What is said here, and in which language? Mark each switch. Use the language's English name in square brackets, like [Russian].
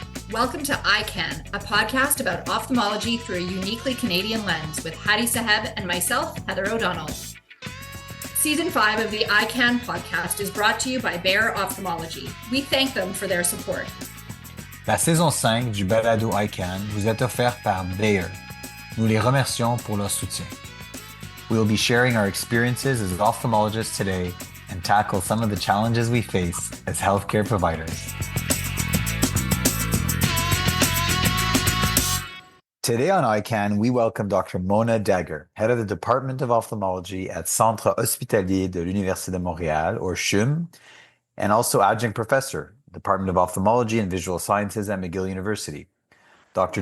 [English] Welcome to EyeCan, a podcast about ophthalmology through a uniquely Canadian lens with Hadi Saheb and myself, Heather O'Donnell. Season 5 of the EyeCan podcast is brought to you by Dagher Ophthalmology. We thank them for their support. [French] La saison 5 du balado EyeCan vous est offerte par Dagher. Nous les remercions pour leur soutien. [English] We will be sharing our experiences as ophthalmologists today and tackle some of the challenges we face as healthcare providers. Today on EyeCan, we welcome Dr. Mona Dagher, head of the Department of Ophthalmology at Centre Hospitalier de Université de Montréal, or CHUM, and also adjunct professor, Department of Ophthalmology and Visual Sciences at McGill University. Dr.